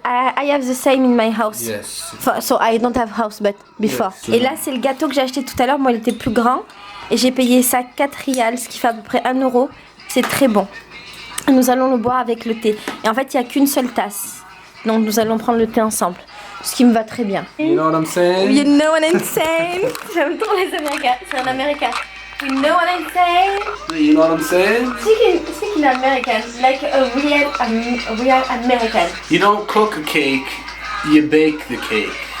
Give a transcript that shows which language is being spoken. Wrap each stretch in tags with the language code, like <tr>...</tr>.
<en>I have the same in my house. Yes. So I don't have house, but before. Yes.</en> <fr>Et là, c'est le gâteau que j'ai acheté tout à l'heure. Moi, il était plus grand. Et j'ai payé ça 4 rials, ce qui fait à peu près 1 euro. C'est très bon. Nous allons le boire avec le thé. Et en fait, il n'y a qu'une seule tasse. Donc, nous allons prendre le thé ensemble. Ce qui me va très bien.</fr> <en>You know what I'm saying? You know what I'm saying?</en> <fr>J'aime trop les Américains. C'est un Américain.</fr> <en>You know what I'm saying? You know what I'm saying? Speak in American, like a real American. You don't cook a cake, you bake the cake.</en>